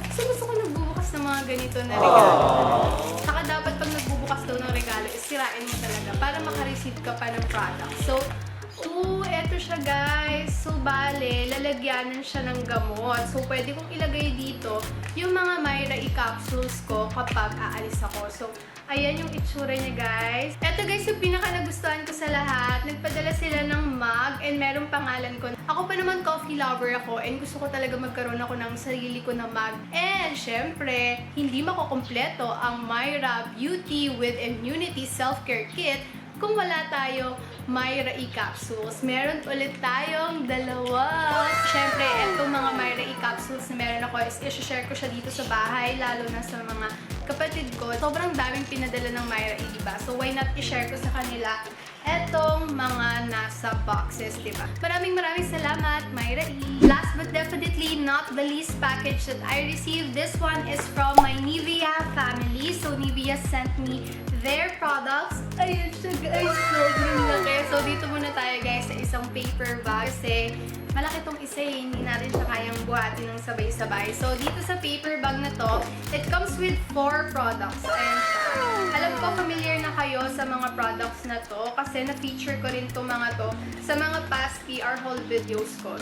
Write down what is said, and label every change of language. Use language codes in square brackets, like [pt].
[tl] Kasi gusto ko nagbubukas ng mga ganito na regalo. Saka dapat pag nagbubukas daw ng regalo, sirain mo talaga para makareceive ka pa ng product. So, eto siya guys. So, bale, lalagyanan siya ng gamot. So, pwede kong ilagay dito yung mga Myra E capsules ko kapag aalis ako. So, ayan yung itsura niya guys. Eto guys, yung pinaka nagustuhan ko sa lahat. Nagpadala sila ng mug and merong pangalan ko. Ako pa naman coffee lover ako and gusto ko talaga magkaroon ako ng sarili ko na mug. And syempre, hindi makukumpleto ang Myra Beauty with Immunity Self-Care Kit kung wala tayo Myra E capsules. Meron ulit tayong 2. Siyempre, itong mga Myra E capsules na meron ako is i-share ko siya dito sa bahay, lalo na sa mga kapatid ko. Sobrang daming pinadala ng Myra E, diba? So, why not i-share ko sa kanila etong mga nasa boxes, diba? Maraming salamat, Myra E. [en] Last but definitely not the least package that I received. This one is from my Nivea family. So, Nivea sent me their products. [tl] Ayun siya guys, sobrang laki. So, dito muna tayo guys sa isang paper bag kasi malaki tong isa eh, hindi natin siya kayang buhatin ng sabay-sabay. [en] So, [tl] dito sa paper bag na to, [en] it comes with 4 products. [tl] Ayan siya. Alam ko, familiar na kayo sa mga products na to kasi na-feature ko rin itong mga to sa mga past PR haul videos ko.